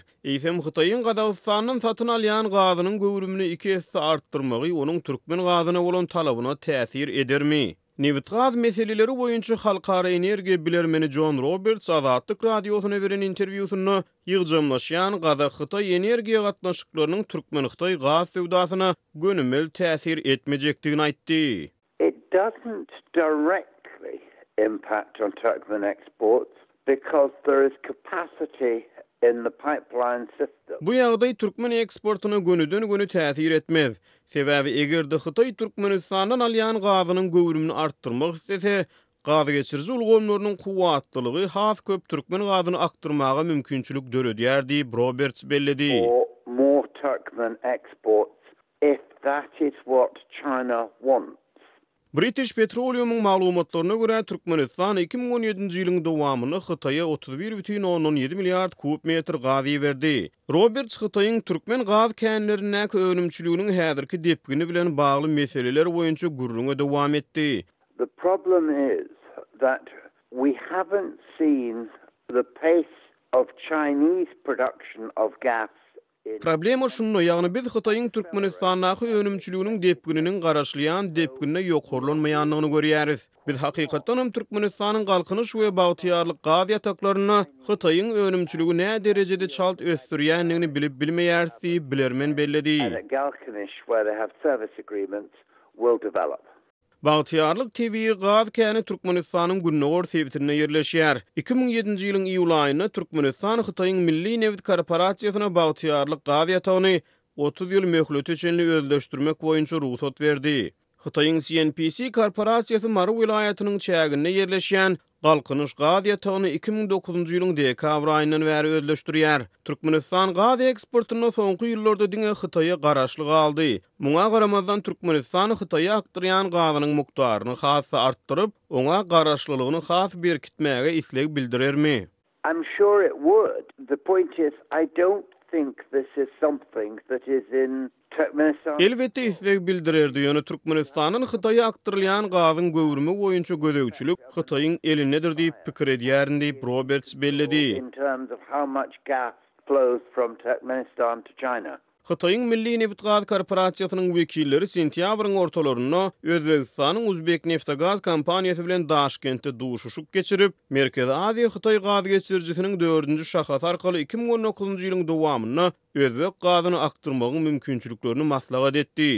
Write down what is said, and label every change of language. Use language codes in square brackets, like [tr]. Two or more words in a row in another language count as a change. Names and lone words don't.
[tk] Eýsem Hytaýyň Gazawstandan satyn alýan gazynyň göwrümini 2 hesse artdyrmagy onuň türkmen gazyna bolan talabyna täsir edermi? Newt gaz meseleleri boýunça Halkara Energiýa bilermeni John Roberts Azatlyk radiosyna beren interwýusyny ýygjamlaşýan gaza Hytaý energiýa gatnaşyklarynyň Türkmen-Hytaý gaz sewdasyna gönümel täsir etmejekdigini aýtdy. [en] It doesn't directly impact on Turkmen exports because there is capacity in the pipeline system. [tk] Bu ýagdaý türkmen eksportyna gönüden-göni täsir etmez. Sebäbi egerde Hytaý Türkmenistandan alýan gazynyň göwrümini artdyrmak istese, gaz geçirji ulgamlarynyň kuwatlylygy has köp türkmen gazyny aktyrmaga mümkinçilik döredýär diýip Roberts belledi. [en] Or more Turkmen exports if that is what China wants. [tk] British Petroleum'un maglumatlaryna görä Türkmenistan 2017-nji ýylyň dowamyny Hytaýa 31,7 milliard kub metr gaz berdi. Roberts Hytaýyň türkmen gaz känlerine önümçiliginiň häzirki depgini bilen bagly meseleler boýunça gurrunga dowam etdi. [en] The problem is that we haven't seen the pace of Chinese production of gas. [tk] Problema şunu, ýagny biz Hytaýyň Türkmenistanaky önümçiliginiň depgininiň garaşlayan depginine ýokarlanmaýanlygyny görýäris. Biz hakykatdan Türkmenistanyň galkynyş we bagtyarlyk gaz ýataklaryna Hytaýyň önümçiligi nä derejede çalt ösdürýänligini bilip bilmeýäris diýip bilermen belledi. [en] And at Galkanish, where they have service agreements, will develop. [tk] Bagtyarlyk TV gaz käni Türkmenistanyň Günnogor sewtine ýerleşýär. 2007-nji ýylyň iýul aýynda Türkmenistan Hytaýyň Milli Neft Korporatsiýasyna bagtyarlyk gaz ýatagyny 30 ýyl möhleti üçin özleşdirmek boýunça ruhsat berdi. Hytaýyň CNPC korporasiýasy Mary vilayatynyň çäginde ýerleşýän Galkynyş gaz ýatagyny 2009-njy ýylyň dekabr aýyndan bäri özleşdirýär. Türkmenistan gaz eksportyna soňky ýyllarda diňe Hytaýa garaşlyk aldy. Muňa garamazdan Türkmenistan Hytaýa akdyrýan gazynyň mukdaryny hassa artdyryp, oňa garaşlylygyny has berkitmäge isleg bildirermi? [en] I'm sure it would. The point is, I don't think this is something that is in Turkmenistan. [tk] Elbette isleg bildirerdi. Ýöne Türkmenistanyň Hytaýa akdyrylýan gazyň göwrümi boýunça gödäwçilik Hytaýyň elinedir diýip pikir edýärin diýip Roberts belledi. [en] In terms of how much gas flows from Turkmenistan to China. [tk] Hytaýyň Milli Neft Gaz Korporasiýasynyň wekilleri sentýabryň ortalaryna Özbegistanyň Uzbekneftgaz kompaniýasy bilen Daşkentde duşuşuk geçirip, Merkezi Aziýa Hytaý gaz geçirjisiniň 4-nji şahasy arkaly 2019-njy ýylyň dowamyna Özbek gazyny aktyrmagyň mümkinçiliklerini maslahat etdi.